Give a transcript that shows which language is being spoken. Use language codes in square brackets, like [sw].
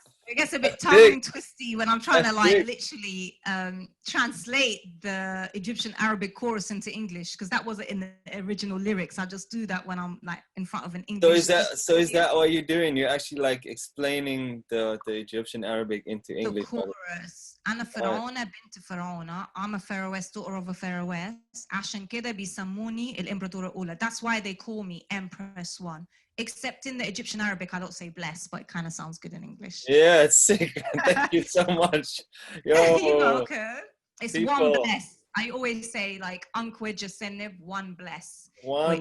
[en] It gets a bit tongue twisty when I'm trying to literally translate the Egyptian Arabic chorus into English, because that wasn't in the original lyrics. I just do that when I'm like in front of an English. So is that what you're doing? You're actually like explaining the Egyptian Arabic into English. The chorus. [ar] أنا فرعونة بنت فرعونة. [en] I'm a pharaohess, daughter of a pharaohess. [ar] عشان كده بيسموني الإمبراطورة الأولى. [en] That's why they call me Empress one. Except in the Egyptian Arabic, I don't say bless, but it kind of sounds good in English. Yeah, it's sick. Thank you so much. Yo. You're welcome. It's one people. bless. I always say like Unkwe Jasenib, one bless, One